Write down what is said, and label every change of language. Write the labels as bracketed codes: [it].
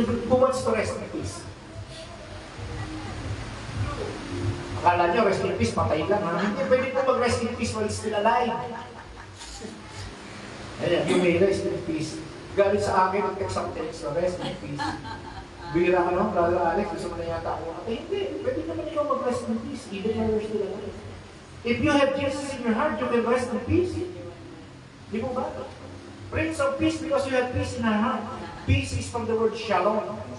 [en] Who wants to rest in peace? [tl] Akala nyo, [en] rest in peace, [tl] patay lang. Ha? Hindi pwede po mag-rest [en] in peace while still alive. Ayan, you may rest in peace. [tl] Galit sa akin, ang text ang text, [en] rest in peace. [tl] Bira ka no, Brother Alex, gusto mo na yata ako. Hindi, pwede naman ikaw mag-rest [en] in peace, even when you're still alive. If you have Jesus in your heart, you can rest in peace. [tl] Di mo ba? [en] Prince of Peace because you have peace in our heart. Peace is from the word shalom.